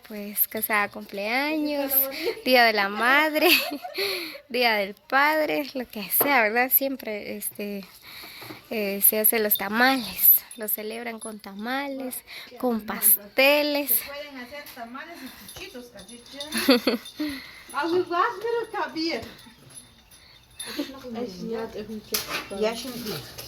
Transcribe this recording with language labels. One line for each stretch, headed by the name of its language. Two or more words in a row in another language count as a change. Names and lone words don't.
Spanish: Pues que sea cumpleaños, Día de la Madre, Día del Padre, lo que sea, ¿verdad? Siempre se hacen los tamales. lo celebran con tamales, con pasteles. Se pueden hacer tamales y chuchitos, casi.
German: Also was mir kapiert. Ja, schon gut.